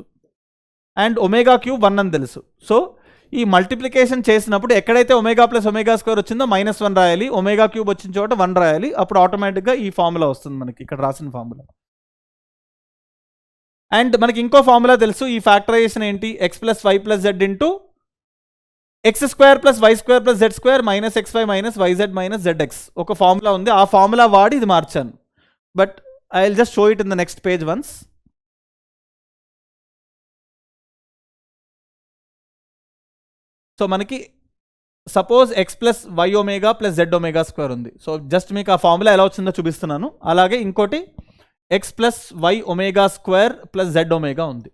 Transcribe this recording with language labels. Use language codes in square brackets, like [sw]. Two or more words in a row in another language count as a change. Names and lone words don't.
[te] అండ్ ఒమేగా³ 1 అని తెలుసు. సో ఈ మల్టిప్లికేషన్ చేసినప్పుడు ఎక్కడైతే ఒమేగా + ఒమేగా² వచ్చిందో -1 రాయాలి, ఒమేగా³ వచ్చిన చోట 1 రాయాలి. అప్పుడు ఆటోమేటిక్గా ఈ ఫార్ములా వస్తుంది మనకి, ఇక్కడ రాసిన ఫార్ములా. అండ్ మనకి ఇంకో ఫార్ములా తెలుసు. ఈ ఫ్యాక్టరైజేషన్ ఏంటి, x + y + z ఇంటూ x² + y² + z² - xy - yz - zx. ఒక ఫార్ములా ఉంది, ఆ ఫార్ములా వాడి ఇది మార్చాను. [en] But I will just show it in the next page once. So [te] మనకి సపోజ్ x + y ఒమేగా + z ఒమేగా² ఉంది. [en] so just [te] మీకు ఆ ఫార్ములా ఎలా వచ్చిందో చూపిస్తున్నాను. అలాగే ఇంకోటి x + y ఒమేగా² + z ఒమేగా ఉంది.